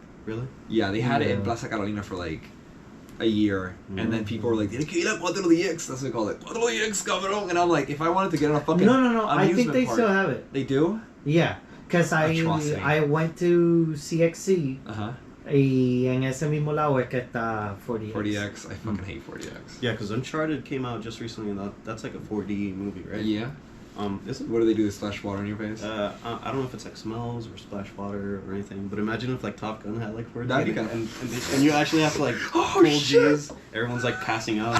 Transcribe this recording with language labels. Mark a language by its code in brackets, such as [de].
[en] Really? Yeah, they had it in Plaza Carolina for like a year, and then people were like, [es] "Tiene que ir a 4DX." [en] That's what they call it. 4DX, [es] cabrón. [en] And I'm like, if I wanted to get on a fucking No. I think they park, still have it. They do? Yeah, because I went to CXC. [es] Y en ese mismo lado es que está 4DX. [en] 4DX. I fucking hate 4DX. Yeah, because Uncharted came out just recently, and that's like a 4D movie, right? Yeah. Is it? What do they do? They splash water on your face? I don't know if it's like smells or splash water or anything, but imagine if like Top Gun had like 4D, That'd be kinda... and you actually have to like pull G's. Everyone's like passing out.